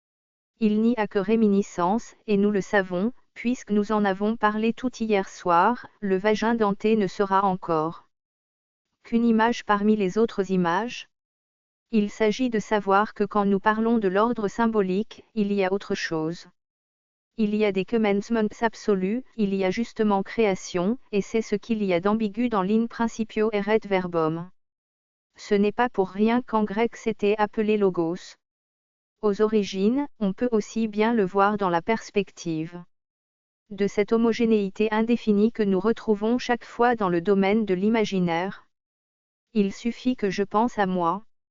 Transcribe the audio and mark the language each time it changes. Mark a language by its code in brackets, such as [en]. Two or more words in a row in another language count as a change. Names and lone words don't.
[fr] Il n'y a que réminiscence, et nous le savons, puisque nous en avons parlé tout hier soir, le vagin denté ne sera encore qu'une image parmi les autres images. Il s'agit de savoir que quand nous parlons de l'ordre symbolique, il y a autre chose. Il y a des commencements absolus, il y a justement création, et c'est ce qu'il y a d'ambigu dans l' [la] in principio erat verbum. [fr] Ce n'est pas pour rien qu'en grec c'était appelé logos. Aux origines, on peut aussi bien le voir dans la perspective de cette homogénéité indéfinie que nous retrouvons chaque fois dans le domaine de l'imaginaire. Il suffit que je pense à moi.